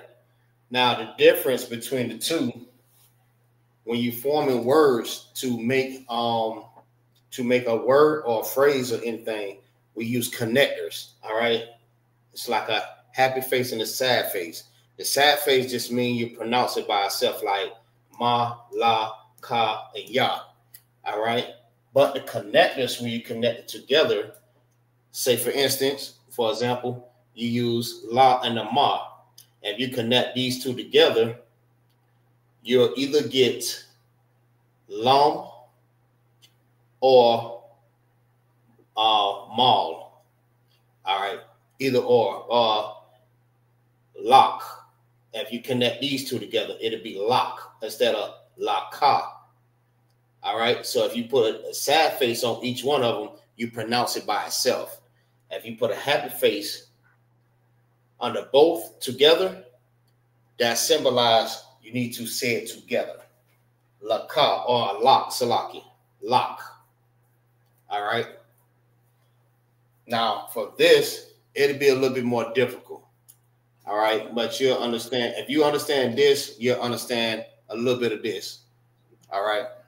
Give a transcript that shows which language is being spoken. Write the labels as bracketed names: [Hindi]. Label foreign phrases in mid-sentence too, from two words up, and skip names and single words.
[English] Now, the difference between the two, when you forming words to make a word or a phrase or anything, we use connectors. All right. It's like a happy face and a sad face. The sad face just means you pronounce it by itself, like ma, la, ka, and ya. All right. But the connectors, when you connect it together, say for example, you use la and the ma. If you connect these two together, you'll either get lam or mal. All right. Either or lock. If you connect these two together, it'll be lock instead of la ka. All right. So if you put a sad face on each one of them, you pronounce it by itself. If you put a happy face under both together, that symbolize you need to say it together. La ka or lock, salaki, lock. All right. Now for this, it'll be a little bit more difficult. All right. But you'll understand. If you understand this, you'll understand a little bit of this. All right.